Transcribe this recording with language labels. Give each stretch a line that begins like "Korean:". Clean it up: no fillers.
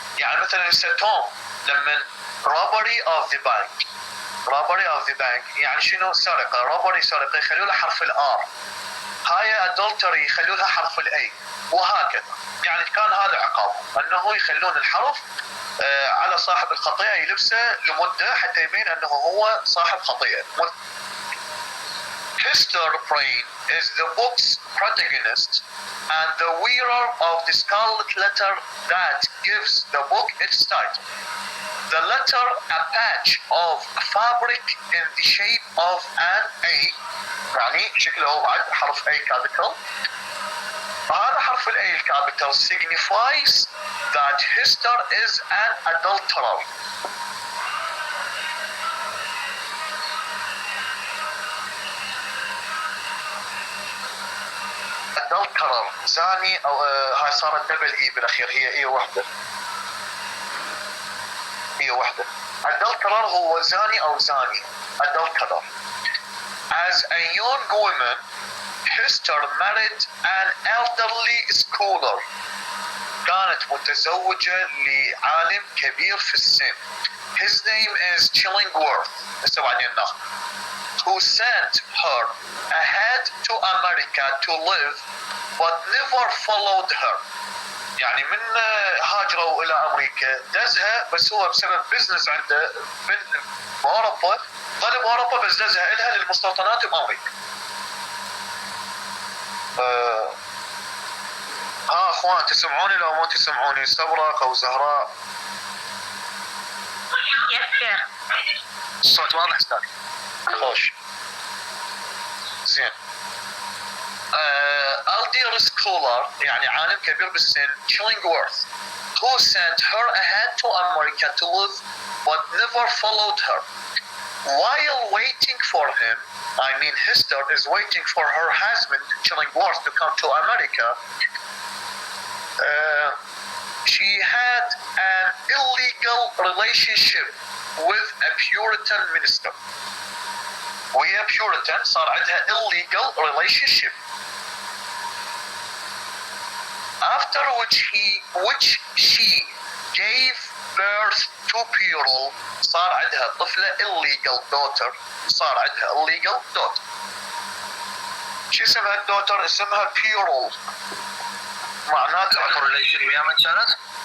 Arabic: يعني مثلا توم لما
English: robbery of the bank
Arabic: يعني شنو؟ سرقة. robbery سرقة يخلوا لها حرف الآر. هاي adultery يخلوا لها حرف الأي، وهكذا. يعني كان هذا عقابهم أنه يخلون الحرف على صاحب الخطيئة يلبسه لمدة حتى يبين أنه هو صاحب خطيئة.
English: Hester Prynne is the book's protagonist and the wearer of the scarlet letter that gives the book its title. The letter, a patch of fabric in the shape of an A،
Arabic: يعني شكله بعد حرف
English: A capital.
Arabic: هذا حرف ال
English: A capital signifies that Hester is an adulterer.
Arabic: adulterer زاني أو هاي صارت دبل إي بالأخير، هي إي واحدة. adulterer هو زاني أو زاني.
English: adulterer. As a young woman, Hester married an elderly scholar.
Arabic: كانت متزوجة لعالم كبير في السن.
English: His name is Chillingworth.
Arabic: هسه بعدين ناخذ.
English: Who sent her ahead to America to live, but never followed her.
Arabic: يعني من هاجروا إلى أمريكا دزها، بس هو بسبب بزنس عنده بأوروبا ظل بأوروبا، بس دزها إلها للمستوطنات بأمريكا. ها اخوان تسمعوني لو مو تسمعوني؟ سبرق او زهراء؟
English: Yes sir.
Arabic: الصوت واضح استاذ؟ خوش. زين.
English: Elder scholar
Arabic: يعني عالم كبير بالسن
English: Chillingworth who sent her ahead to America to live but never followed her. While waiting for him, I mean Hester is waiting for her husband Chillingworth to come to America. She had an illegal relationship with a Puritan minister.
Arabic: وهي Puritan صار عندها
English: illegal relationship. After which she gave birth to Pyrrhal
Arabic: صار عندها طفلة
English: illegal daughter.
Arabic: صار عندها
English: illegal daughter.
Arabic: شو اسمها الدوتر؟ اسمها Pyrrhal. معناته correlation ويا من كانت؟